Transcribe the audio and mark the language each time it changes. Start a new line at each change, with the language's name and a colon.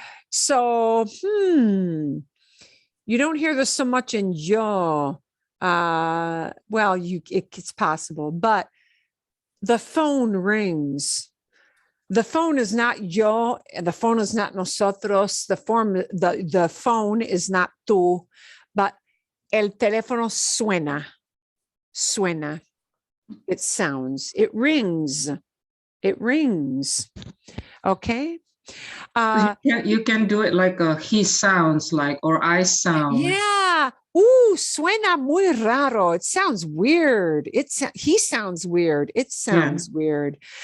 English: So, you don't hear this so much in yo. Well, it's possible, but the phone rings. The phone is not yo, and the phone is not nosotros. The phone is not tú.
Spanish: But el teléfono suena, suena.
English: It sounds, it rings, it rings. Okay. You can do it like he sounds like, or I sound. Yeah.
Spanish: Suena muy raro.
English: It sounds weird. He sounds weird. It sounds weird.